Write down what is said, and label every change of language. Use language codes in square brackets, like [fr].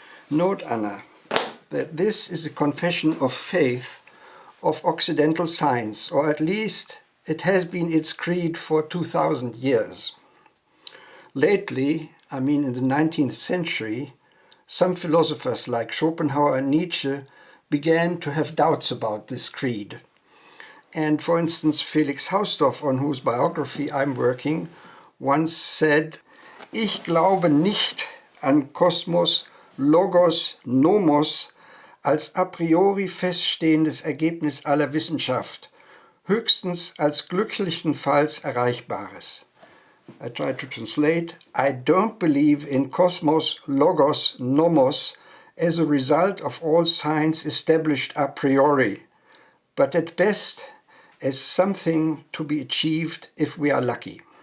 [en] Note, Anna, that this is a confession of faith of Occidental science, or at least it has been its creed for 2000 years. Lately, I mean in the 19th century, some philosophers like Schopenhauer and Nietzsche began to have doubts about this creed. And for instance, Felix Hausdorff, on whose biography I'm working, once said, [de] "Ich glaube nicht an Kosmos, Logos, Nomos als a priori feststehendes Ergebnis aller Wissenschaft, höchstens als glücklichenfalls Erreichbares." [en] I try to translate, I don't believe in Kosmos, Logos, Nomos as a result of all science established a priori, but at best as something to be achieved if we are lucky.